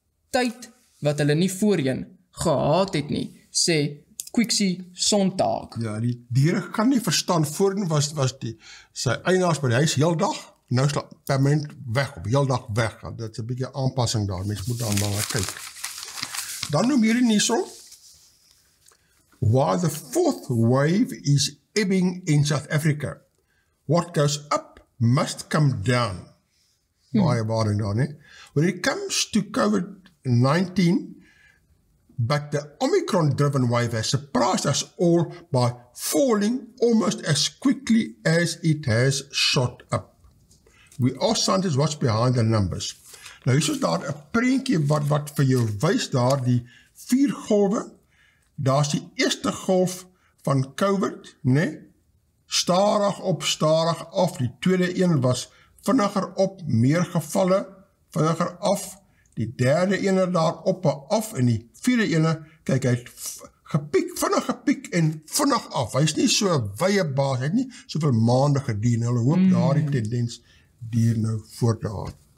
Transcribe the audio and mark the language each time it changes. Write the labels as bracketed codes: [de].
[af] Tyd wat hulle nie voorheen gehad het nie, sê Quixie Sonntag. Ja, die diere kan nie verstaan, voorheen was sy eienaars by die huis heel dag, nou is hulle permanent weg, op heel dag weg. Dit is 'n bietjie aanpassing daar, mens moet dan maar kyk. [en] Dan noem hierdie hierso, while the 4th wave is ebbing in South Africa, what goes up must come down. Baie waarheid daar, nie? When it comes to COVID-19, but the Omicron-driven wave has surprised us all by falling almost as quickly as it has shot up. We ask scientists what's behind the numbers. [af] Nou, hier is daar 'n prentjie wat vir jou wys daar die 4 golwe. Daar is die eerste golf van COVID, né? Stadig op, stadig af. Die tweede een was vinniger op, meer gevalle, vinniger af. Die derde ene daar op en af en die vierde ene, kyk, hy het vinnig gepiek en vinnig af. Hy is nie so 'n wye baas, hy het nie soveel maande gedien. Hulle hoop daardie tendens duur nou voort.